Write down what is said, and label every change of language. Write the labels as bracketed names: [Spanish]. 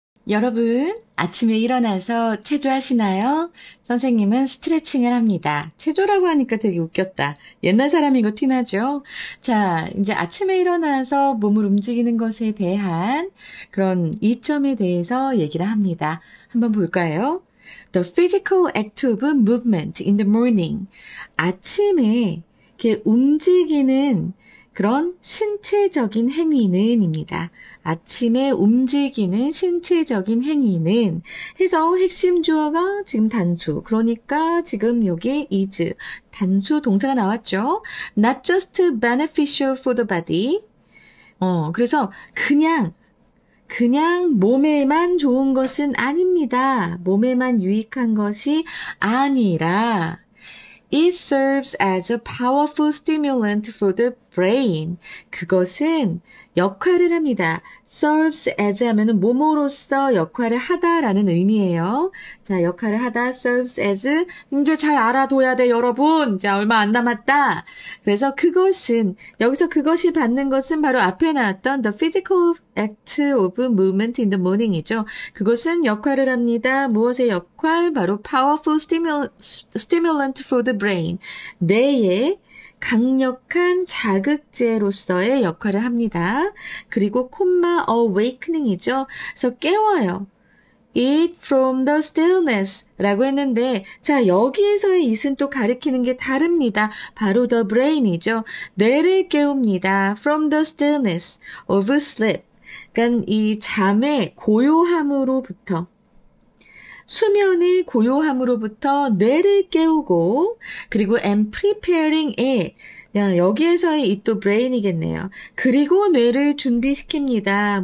[Korean] 여러분, 아침에 일어나서 체조하시나요? 선생님은 스트레칭을 합니다. 체조라고 하니까 되게 웃겼다. 옛날 사람인 거 티나죠? 자, 이제 아침에 일어나서 몸을 움직이는 것에 대한 그런 이점에 대해서 얘기를 합니다. 한번 볼까요? [English] The physical act of movement in the morning. [Korean] 아침에 이렇게 움직이는 그런 신체적인 행위는입니다. 아침에 움직이는 신체적인 행위는 해서 핵심 주어가 지금 단수. 그러니까 지금 여기 is 단수 동사가 나왔죠. [English] Not just beneficial for the body. [Korean] 그래서 그냥 몸에만 좋은 것은 아닙니다. 몸에만 유익한 것이 아니라 [English] It serves as a powerful stimulant for the brain. [Korean] 그것은 역할을 합니다. serves as 하면은 뭐뭐로서 역할을 하다라는 의미예요. 자, 역할을 하다, serves as. 이제 잘 알아둬야 돼, 여러분. 자, 얼마 안 남았다. 그래서 그것은, 여기서 그것이 받는 것은 바로 앞에 나왔던 [English] the physical act of movement in the morning [Korean] 이죠. 그것은 역할을 합니다. 무엇의 역할? 바로 [English] powerful stimulant for the brain. [Korean] 뇌의 강력한 자극제로서의 역할을 합니다. 그리고 콤마 awakening이죠. 그래서 깨워요. [English] It from the stillness [Korean] 라고 했는데 자 여기에서의 it은 또 가리키는 게 다릅니다. 바로 the brain이죠. 뇌를 깨웁니다. [English] From the stillness of sleep. [Korean] 그러니까 이 잠의 고요함으로부터 수면의 고요함으로부터 뇌를 깨우고 그리고 [English] and preparing it. [Korean] 여기에서의 이 또 brain이겠네요. 그리고 뇌를 준비시킵니다.